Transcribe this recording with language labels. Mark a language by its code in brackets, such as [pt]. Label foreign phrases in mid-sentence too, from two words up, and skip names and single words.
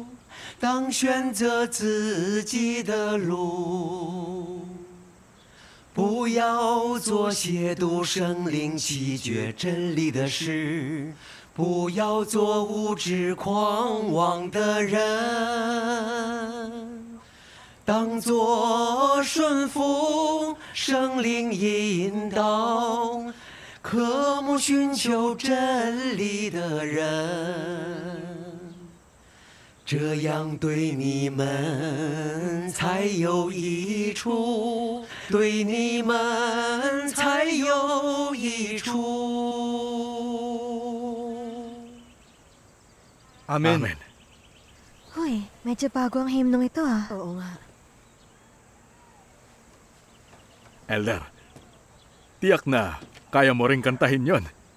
[zh] 当选择自己的路，不要做亵渎圣灵、弃绝真理的事，不要做无知狂妄的人，当作顺服圣灵引导，渴慕寻求真理的人。这样对你们才有益处，对你们才有益处。 [tl] Amen. Amen. Hoy, medyo bago ang himnong ito ah. Oo nga. Elder, tiyak na kaya mo ring kantahin yon.